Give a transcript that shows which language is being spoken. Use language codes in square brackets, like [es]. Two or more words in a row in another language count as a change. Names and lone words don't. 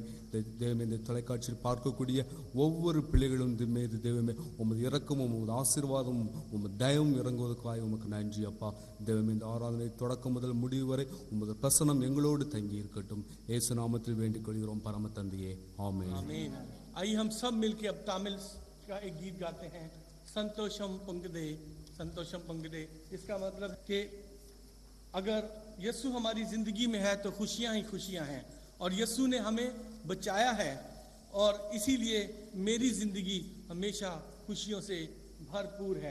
[ta] தேவமே, இந்த தொலைக்காட்சியில் பார்க்கக்கூடிய ஒவ்வொரு பிள்ளைகளும் மீது தேவமே உமது இரக்கமும் உமது ஆசீர்வாதமும் உமது தயவும் இறங்குவதற்காக உமக்கு நன்றி அப்பா. தேவமே, இந்த ஆராதனை தொடக்கம் முதல் முடிவு வரை உமது பிரசனம் எங்களோடு தங்கி இருக்கட்டும். இயேசு நாமத்தில் வேண்டிக் கொள்கிறோம் பரம தந்தையே, ஆமென். [hi] आमीन। आइए हम सब मिलके अब तामिल का एक गीत गाते हैं, [ta] சந்தோஷம் பொங்குதே, சந்தோஷம் பொங்குதே। [hi] इसका मतलब कि अगर यीशु हमारी जिंदगी में है तो खुशियां ही खुशियां हैं, और यीशु ने हमें बचाया है, और इसीलिए मेरी जिंदगी हमेशा खुशियों से भरपूर है।